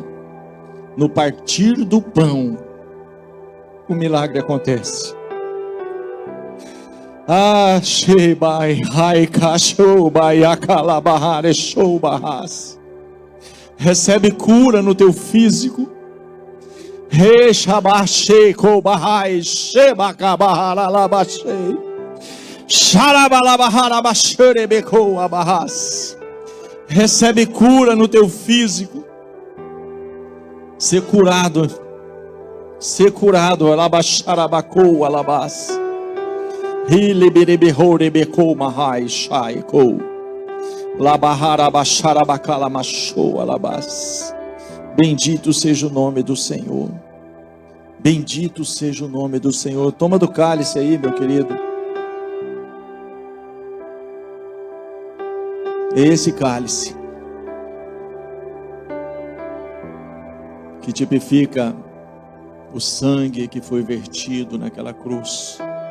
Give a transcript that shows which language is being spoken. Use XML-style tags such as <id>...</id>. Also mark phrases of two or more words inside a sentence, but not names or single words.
<pt>No partir do pão, o milagre acontece. Ah, Shebai, Haika, Shobai, Akalabahare, Shobahas. Recebe cura no teu físico. Reshabashe, Kobahai, Shebakabaharalabashe. Sharabalabaharabaxerebeko abahas. Recebe cura no teu físico. Ser curado. Ser curado. Alabaxarabako alabas. Hileberebehorебeko mahai shaiko. Labaharabacharabacalamasho alabas. Bendito seja o nome do Senhor. Bendito seja o nome do Senhor. Toma do cálice aí, meu querido. Esse cálice que tipifica o sangue que foi vertido naquela cruz.</pt>